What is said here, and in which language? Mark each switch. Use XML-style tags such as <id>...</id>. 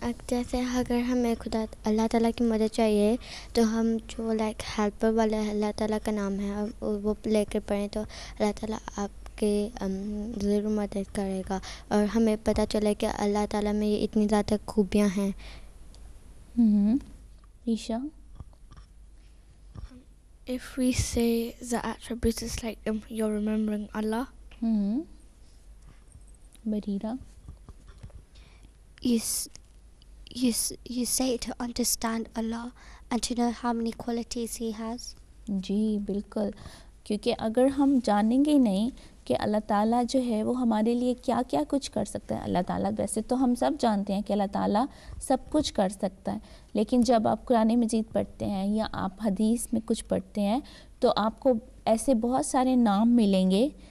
<hi>जैसे अगर हमें खुदा अल्लाह ताला की मदद चाहिए तो हम जो लाइक हेल्पर वाला अल्लाह ताला का नाम है वो लेकर पढ़ें तो अल्लाह ताला आपके ज़रूर मदद करेगा और हमें पता चले कि अल्लाह ताला में ये इतनी ज़्यादा खूबियाँ हैं Isha</hi> <en>If we say the attributes, it's like you're remembering Allah. Barira You say it to understand Allah and to know how many qualities He has.</en> <hi>जी बिल्कुल क्योंकि अगर हम जानेंगे ही नहीं कि अल्लाह ताला जो है वो हमारे लिए क्या क्या कुछ कर सकता है अल्लाह ताला वैसे तो हम सब जानते हैं कि अल्लाह ताला सब कुछ कर सकता है लेकिन जब आप कुरान मजीद पढ़ते हैं या आप हदीस में कुछ पढ़ते हैं तो आपको ऐसे बहुत सारे नाम मिलेंगे</hi>